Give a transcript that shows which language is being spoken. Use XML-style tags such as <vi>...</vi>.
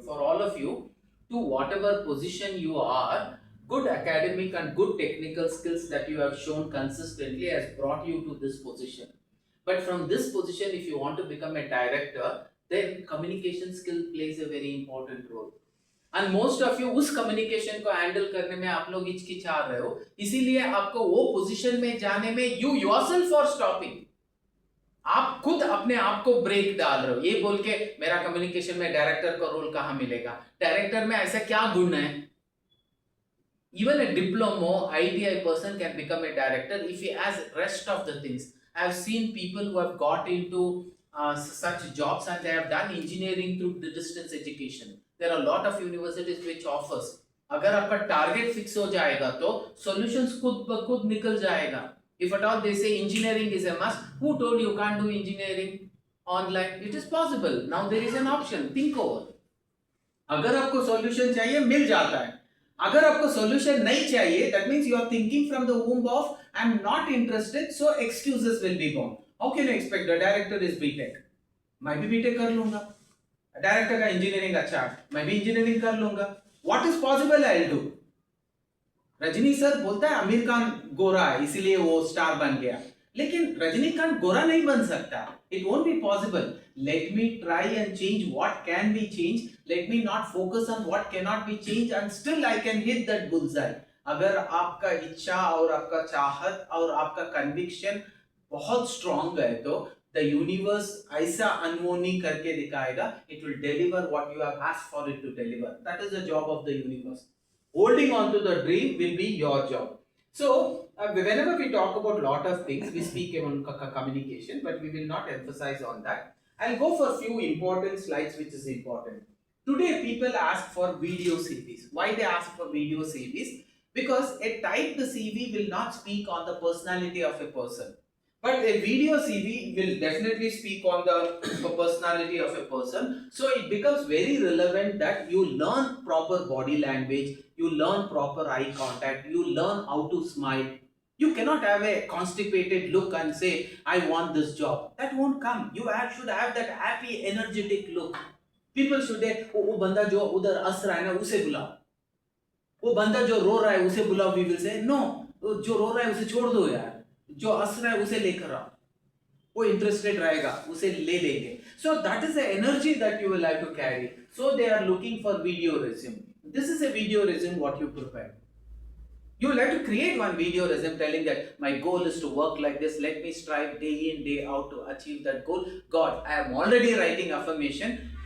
<en>For all of you, to whatever position you are, good academic and good technical skills that you have shown consistently has brought you to this position. But from this position, if you want to become a director, then communication skill plays a very important role. And most of you</en> <hi>उस communication को handle करने में आप लोग हिचकिचा रहे हो, इसीलिए आपको वो position में जाने में</hi> <en>you yourself are stopping.</en> <hi>आप खुद अपने आप को ब्रेक डाल रहे हो, ये बोल के मेरा कम्युनिकेशन में डायरेक्टर का रोल कहाँ मिलेगा? डायरेक्टर में ऐसा क्या गुण है?</hi> <en>Even a diploma ITI person can become a director if he has rest of the things. I have seen people who have got into such jobs and they have done engineering through the distance education. There are a lot of universities which offers.</en> <hi>अगर आपका target fix हो जाएगा तो solutions खुद ब खुद निकल जाएगा.</hi> <en>If at all they say engineering is a must, who told you can't do engineering online? It is possible. Now there is an option. Think over.</en> <hi>अगर आपको सॉल्यूशन चाहिए मिल जाता है. अगर आपको सॉल्यूशन नहीं चाहिए,</hi> <en>that means you are thinking from the womb of I'm not interested, so excuses will be born. How can you expect the director is BTech?</en> <hi>मैं भी BTech कर लूंगा. डायरेक्टर का इंजीनियरिंग अच्छा है, मैं भी इंजीनियरिंग कर लूंगा.</hi> <en>What is possible I'll do.</en> <hi>Rajni sir बोलता है आमिर खान गोरा है इसीलिए वो स्टार बन गया, लेकिन रजनीकांत गोरा नहीं बन सकता.</hi> <en>It won't be possible. Let me try and change what can be changed. Let me not focus on what cannot be changed and still I can hit that bullseye.</en> <hi>अगर आपका इच्छा और आपका चाहत और आपका कन्विक्शन बहुत स्ट्रॉन्ग है तो the universe ऐसा अनहोनी करके दिखाएगा.</hi> <en>It will deliver what you have asked for it to deliver. That is the job of the universe. Holding on to the dream will be your job. So whenever we talk about lot of things, we speak about communication, but we will not emphasize on that. I'll go for a few important slides which is important. Today people ask for video CVs. Why they ask for video CVs? Because a typed CV will not speak on the personality of a person. But a video CV will definitely speak on the personality of a person. So it becomes very relevant that you learn proper body language, you learn proper eye contact, you learn how to smile. You cannot have a constipated look and say, I want this job. That won't come. You should have that happy, energetic look. People should say,</en> <hi>वो बंदा जो उधर हंस रहा है ना उसे बुलाओ. वो बंदा जो रो रहा है उसे बुलाओ.</hi> <en>We will say, no,</en> <hi>जो रो रहा है उसे छोड़ दो यार. जो हंस रहा है उसे लेकर आओ. वो इंटरेस्टेड रहेगा उसे ले लेंगे.</hi> <en>So that is the energy that you will have to carry. So they are looking for video resume. This is a video resume what you prepare. You will have to create one video resume telling that my goal is to work like this. Let me strive day in day out to achieve that goal. God, I am already writing affirmation.</en>